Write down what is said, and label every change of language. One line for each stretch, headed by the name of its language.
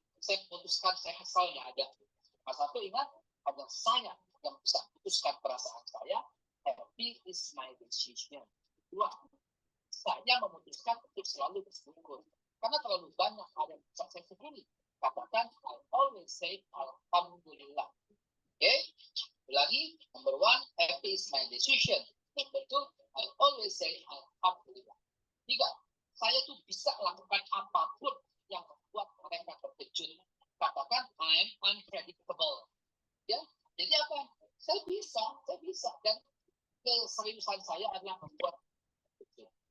Indonesian: Saya putuskan saya kesal, nggak ada. Mas satu ingat, ada saya yang bisa putuskan perasaan saya.
English: Happy is my decision.
Indonesian: Dua, saya memutuskan untuk selalu bersyukur. Karena terlalu banyak hal yang bisa saya syukuri. Katakan,
English: I always say Alhamdulillah. Oke?
Indonesian: Lagi,
English: number 1, happy is my decision. Number 2, I always say Alhamdulillah.
Indonesian: 3, saya tuh bisa lakukan apapun yang membuat mereka terkejut. Katakan,
English: I'm unpredictable.
Indonesian: Ya, jadi apa? Saya bisa. Dan keseriusan saya adalah membuat terkejut.